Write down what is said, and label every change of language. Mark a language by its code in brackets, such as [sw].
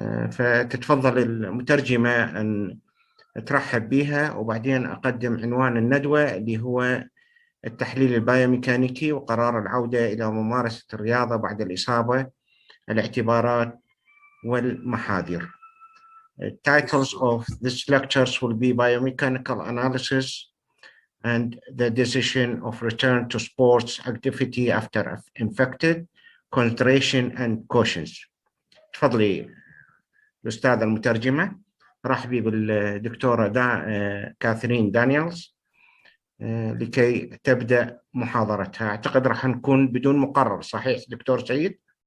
[ar] فتتفضل المترجمة أن ترحب بها، وبعدين أقدم عنوان الندوة اللي هو التحليل البيوميكانيكي وقرار العودة إلى ممارسة الرياضة بعد الإصابة، الاعتبارات والمحاذير. [en] The titles of this lectures will be biomechanical analysis and the decision of return to sports activity after infected, concentration and cautions. [ar] تفضلي الأستاذة المترجمة. رحبي بالدكتورة كاثرين دانيالز لكي تبدأ محاضرتها. أعتقد راح نكون بدون مقرر، صحيح دكتور سعيد؟